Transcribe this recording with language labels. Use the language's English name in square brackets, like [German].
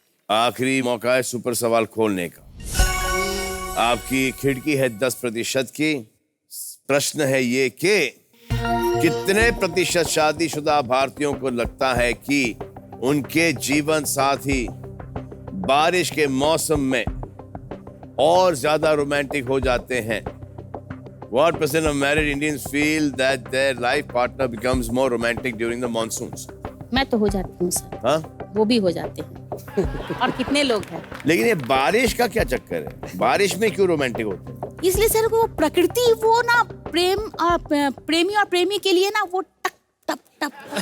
[Hindi] आखिरी मौका है सुपर सवाल खोलने का। आपकी खिड़की है 10% की। प्रश्न है ये कि कितने प्रतिशत शादीशुदा भारतीयों को लगता है कि उनके जीवन साथी बारिश के मौसम में और ज्यादा रोमांटिक हो जाते हैं? [English] What percent of married Indians feel that their life partner becomes more romantic during the monsoons? [Hindi] मैं तो हो जाती हूँ सर। हाँ? वो भी हो जाते हैं। और कितने लोग हैं? लेकिन ये बारिश का क्या चक्कर है? बारिश में क्यों रोमांटिक होते हैं? इसलिए सर वो प्रकृति वो ना प्रेमी और प्रेमी के लिए ना वो टप टप टप।